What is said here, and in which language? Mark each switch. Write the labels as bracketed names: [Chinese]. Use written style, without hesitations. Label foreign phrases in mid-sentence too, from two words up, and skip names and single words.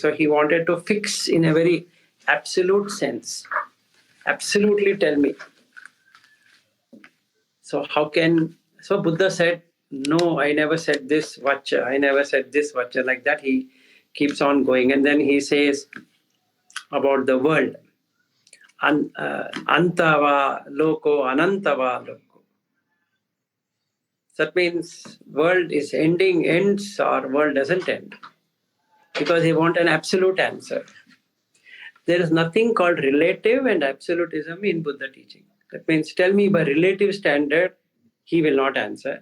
[English] So he wanted to fix in a very absolute sense. Absolutely tell me. So so Buddha said, no, I never said this vacha, I never said this vacha. Like that he keeps on going. And then he says about the world. [Pali] Antava loko, anantava loko. [English] That means world is ending, ends, or world doesn't end. Because he wants an absolute answer. There is nothing called relative and absolutism in Buddha teaching. That means tell me by relative standard, he will not answer.